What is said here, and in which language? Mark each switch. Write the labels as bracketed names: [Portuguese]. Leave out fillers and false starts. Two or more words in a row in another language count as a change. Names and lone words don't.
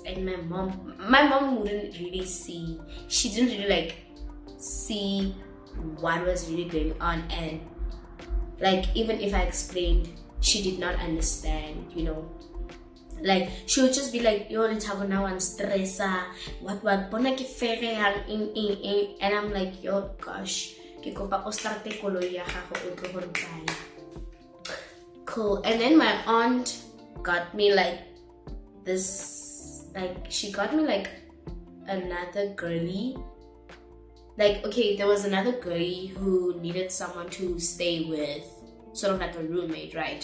[English] And my mom wouldn't really see. She didn't really like see what was really going on, and like even if I explained, she did not understand, you know. Like, she would just be like, yo, let's have now and stressa, what, [Tswana] bona ke fere [English] in, and I'm like, yo, gosh, [Tswana] ke kopa o starte koloi ya gago o tlo go ntsaya. [English] Cool. And then my aunt got me like this, like, she got me like another girly. Like, okay, there was another girlie who needed someone to stay with, sort of like a roommate, right?